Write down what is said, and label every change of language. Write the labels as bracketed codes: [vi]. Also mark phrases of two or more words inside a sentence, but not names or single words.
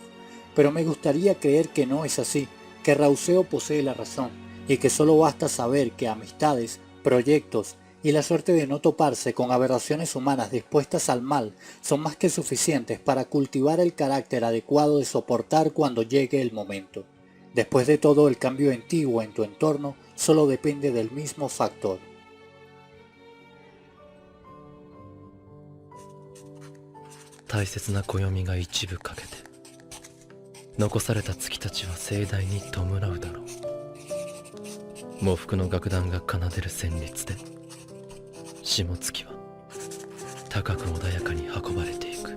[es] Pero me gustaría creer que no es así, que Rauseo posee la razón, y que solo basta saber que amistades, proyectos y la suerte de no toparse con aberraciones humanas dispuestas al mal son más que suficientes para cultivar el carácter adecuado de soportar cuando llegue el momento. Después de todo, el cambio en ti o en tu entorno solo depende del mismo factor. [ja] 大切な暦が一部欠けて残された月たちは盛大に弔うだろう。喪服の楽団が奏でる旋律で下月は高く穏やかに運ばれていく。